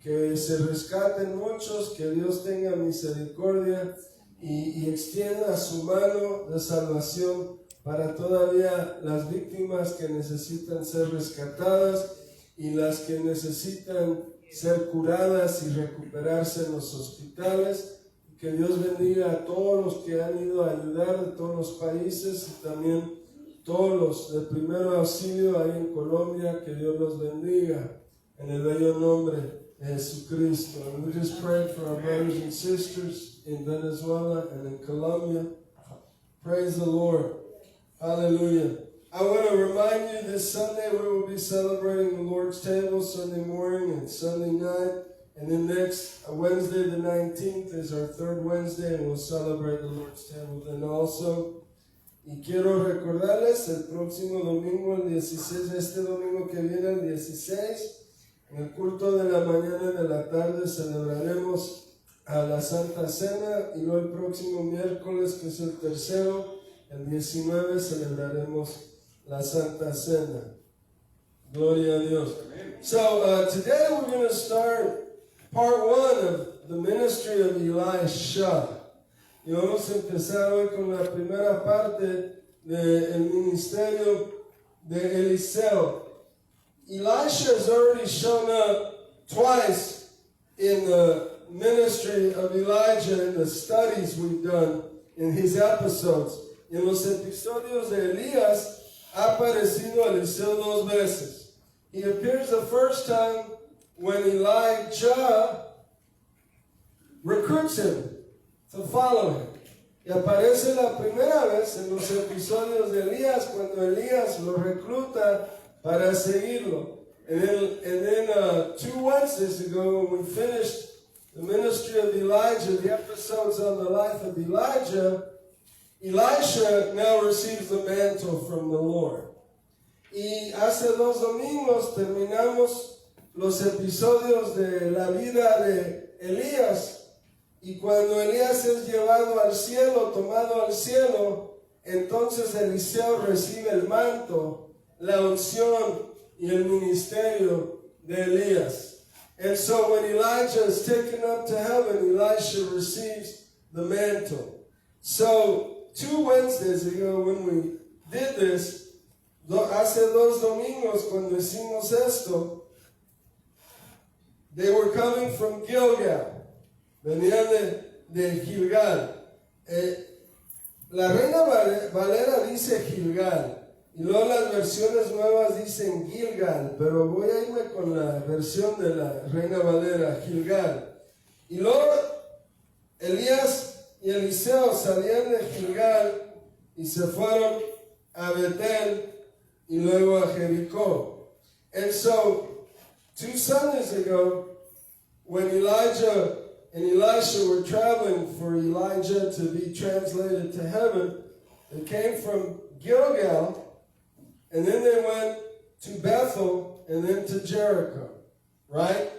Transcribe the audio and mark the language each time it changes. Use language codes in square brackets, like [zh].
[es] Que se rescaten muchos, que Dios tenga misericordia y extienda su mano de salvación para todavía las víctimas que necesitan ser rescatadas y las que necesitan ser curadas y recuperarse en los hospitales. Que Dios bendiga a todos los que han ido a ayudar de todos los países y también todos los de primero auxilio ahí en Colombia. Que Dios los bendiga en el bello nombre de Jesucristo. [en] And we just pray for our brothers and sisters in Venezuela and in Colombia. Praise the Lord. Hallelujah. I want to remind you this Sunday we will be celebrating the Lord's table Sunday morning and Sunday night. And then next Wednesday, the 19th, is our third Wednesday, and we'll celebrate the Lord's table then also. [es] Y quiero recordarles, el próximo domingo, el 16, este domingo que viene, el 16, en el culto de la mañana y de la tarde celebraremos a la Santa Cena, y luego el próximo miércoles, que es el tercero, el 19, celebraremos la Santa Cena. Gloria a Dios. [en] So today we're going to start part 1 of the ministry of Elisha. [es] Y vamos a empezar hoy con la primera parte del ministerio de Eliseo. [en] Elisha has already shown up twice in the ministry of Elijah in the studies we've done in his episodes. [es] En los episodios de Elías ha aparecido Eliseo 2 veces. [en] He appears the first time when Elijah recruits him to follow him. [es] Y aparece la primera vez en los episodios de Elías cuando Elías lo recluta para seguirlo. [en] And then 2 Wednesdays ago when we finished the ministry of Elijah, the episodes on the life of Elijah, Elisha now receives the mantle from the Lord. [es] Y hace 2 domingos terminamos los episodios de la vida de Elías, y cuando Elías es llevado al cielo, tomado al cielo, entonces Eliseo recibe el manto, la unción y el ministerio de Elías. [en] And so when Elijah is taken up to heaven, Elisha receives the mantle. So 2 Wednesdays ago when we did this, [es] hace 2 domingos cuando hicimos esto, [en] they were coming from Gilgal. [es] Venían de Gilgal. La Reina Valera dice Gilgal. Y luego las versiones nuevas dicen Gilgal. Pero voy a irme con la versión de la Reina Valera, Gilgal. Y luego Elías y Eliseo salían de Gilgal y se fueron a Betel y luego a Jericó. [en] And so, 2 Sundays ago, when Elijah and Elisha were traveling for Elijah to be translated to heaven, they came from Gilgal, and then they went to Bethel, and then to Jericho. Right?